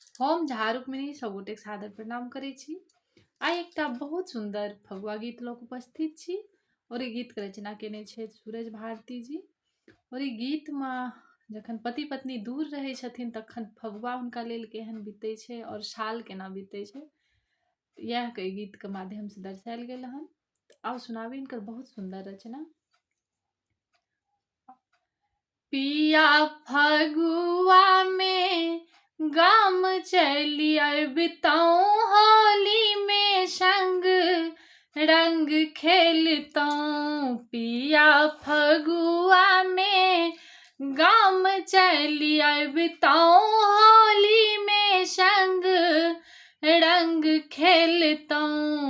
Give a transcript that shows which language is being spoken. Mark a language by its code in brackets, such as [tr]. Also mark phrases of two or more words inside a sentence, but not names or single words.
[mai] हम झा रुक्मिणी सबगोटे सादर प्रणाम करै छी। आइ एकटा बहुत सुंदर फगुआ गीत लऽ कऽ उपस्थित छी और ई गीत के रचना केने छथि सूरज भारती जी। और ई गीत में जखन पति पत्नी दूर रहै छथिन तखन फगुआ हुनका लेल केहन बीतै छै और साल केना बीतै छै, इएह के ई गीत के माध्यम से दर्शायल गेल हन। आउ सुनाबी इनकर बहुत सुंदर रचना। पिया फगुआ में गाम चली अबितौं, होली में संग रंग खेलतौं। पिया फगुआ में गाम चली अबितौं, होली में संग रंग खेलतौं।